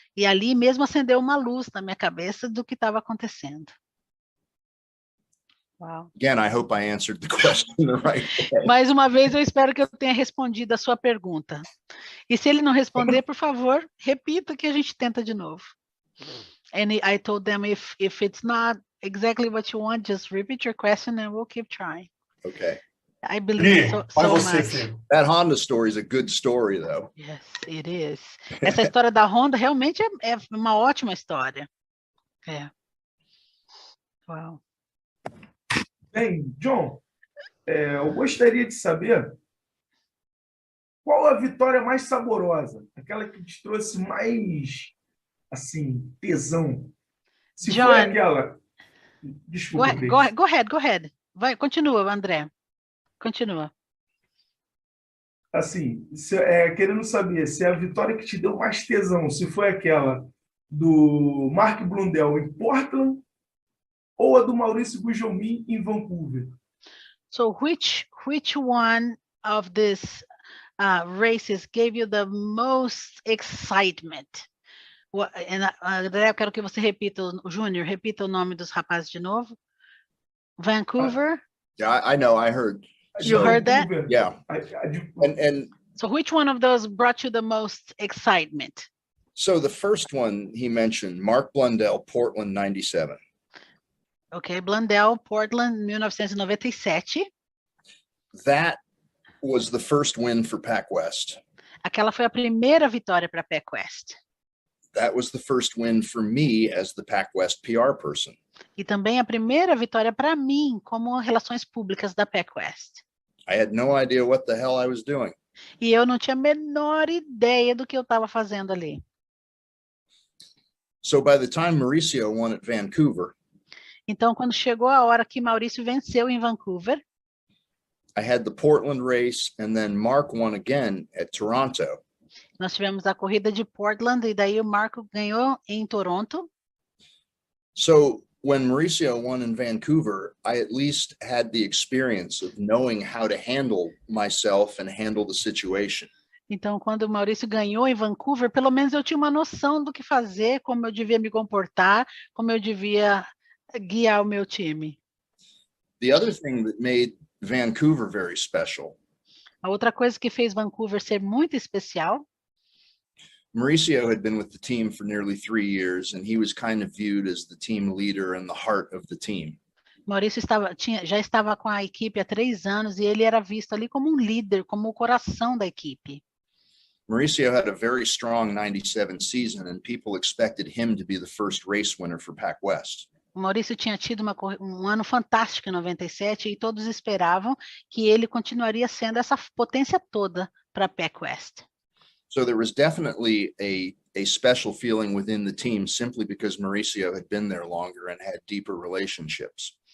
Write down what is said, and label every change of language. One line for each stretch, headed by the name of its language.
Portuguese: E ali mesmo acendeu uma luz na minha cabeça do que estava acontecendo. Wow.
English: Again, I hope I answered the question the right way.
Portuguese: Mais uma vez, eu espero que eu tenha respondido a sua pergunta. E se ele não responder, por favor, repita que a gente tenta de novo.
English: And I told them if it's not exactly what you want, just repeat your question and we'll keep trying. Okay. I believe so much. That Honda story is a good story, though. Yes, it is.
Portuguese: Essa história da Honda realmente é uma ótima história. É. Wow. Bem, John, eu gostaria de saber qual a vitória mais saborosa, aquela que te trouxe mais, assim, tesão. Se John, foi aquela... Desculpa,
English: go ahead.
Portuguese: Vai, continua, André. Continua. Assim, querendo saber se a vitória que te deu mais tesão, se foi aquela do Mark Blundell em Portland ou a do Maurício Gugelmin em Vancouver.
English: So which one of these races gave you the most excitement?
Portuguese: André, eu quero que você repita, Júnior, repita o nome dos rapazes de novo.
English: Vancouver? Yeah, I know, I heard. You heard that? Yeah. And so which one of those brought you the most excitement? So the first one he mentioned, Mark Blundell, Portland, 97. Okay, Blundell, Portland, 1997. That was the first win for PacWest.
Portuguese: Aquela foi a primeira vitória para a PacWest.
English: That was the first win for me as the PacWest PR person.
Portuguese: E também a primeira vitória para mim como relações públicas da PacWest.
English: I had no idea what the hell I was doing.
Portuguese: E eu não tinha a menor ideia do que eu estava fazendo ali.
English: So by the time Mauricio won at Vancouver,
Portuguese: então quando chegou a hora que Maurício venceu em Vancouver,
English: I had the Portland race and then Mark won again at Toronto.
Portuguese: Nós tivemos a corrida de Portland e daí o Marco ganhou em Toronto.
English: So when Mauricio won in Vancouver, I at least had the experience of knowing how to handle myself and handle the situation.
Portuguese: Então, quando o Maurício ganhou em Vancouver, pelo menos eu tinha uma noção do que fazer, como eu devia me comportar, como eu devia guiar o meu time.
English: The other thing that made Vancouver very special.
Portuguese: A outra coisa que fez Vancouver ser muito especial.
English: Mauricio had been with the team for nearly 3 years, and he was kind of viewed as the team leader and the heart of the team.
Portuguese: Maurício já estava com a equipe há 3 anos e ele era visto ali como um líder, como o coração da equipe.
English: Mauricio had a very strong 97 season, and people expected him to be the first race winner for PacWest.
Portuguese: O Maurício tinha tido um ano fantástico em 97 e todos esperavam que ele continuaria sendo essa potência toda para a PacWest.
English: So there was definitely a special feeling within the team simply because Mauricio had been there longer and had deeper relationships.